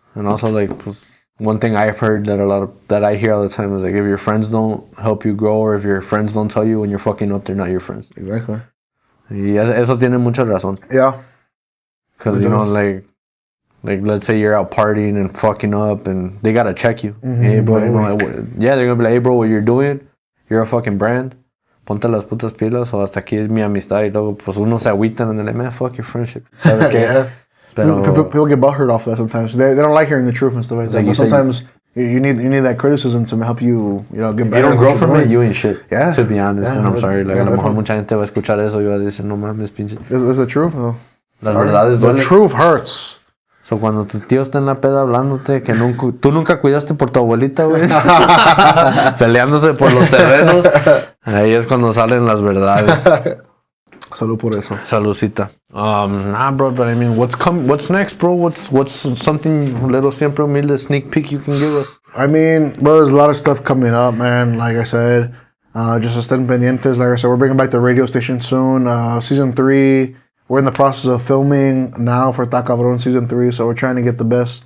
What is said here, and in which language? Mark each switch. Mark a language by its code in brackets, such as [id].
[en] And also, like, one thing I've heard that I hear all the time is like, if your friends don't help you grow, or if your friends don't tell you when you're fucking up, they're not your friends. Exactly. [es] Y eso tiene mucha razón. [en] Yeah. Because, like let's say you're out partying and fucking up and they gotta check you. Mm-hmm. Hey, bro, they're gonna be like, hey, bro, what you're doing, you're a fucking brand. [es] Ponte las putas pilas, o hasta aquí es mi amistad. Y luego, pues uno se agüitan [en] and they're like, man, fuck your friendship. Yeah. People get butthurt off that sometimes. They don't like hearing the truth and stuff like that. But sometimes you need that criticism to help you, get better. If you don't grow from it, you ain't shit. Yeah. To be honest, Yeah, and I'm sorry. Like, yeah, [es] a lo mejor mucha gente va a escuchar eso y va a decir, no mames, pinche. [en] It's the truth, though. [es] Las verdades duelen. [en] The truth hurts. [es] So, cuando tu tío está en la peda hablándote que tú nunca cuidaste por tu abuelita, güey. Peleándose por los terrenos. Ahí es cuando salen las verdades. Salud por eso. Saludcita. [en] Nah, bro, but I mean, what's next, bro? What's something little Siempre Humilde sneak peek you can give us? I mean, bro, there's a lot of stuff coming up, man. Like I said, just [es] estén pendientes. [en] Like I said, we're bringing back the radio station soon. Season 3, we're in the process of filming now for Ta Cabrón Season 3, so we're trying to get the best.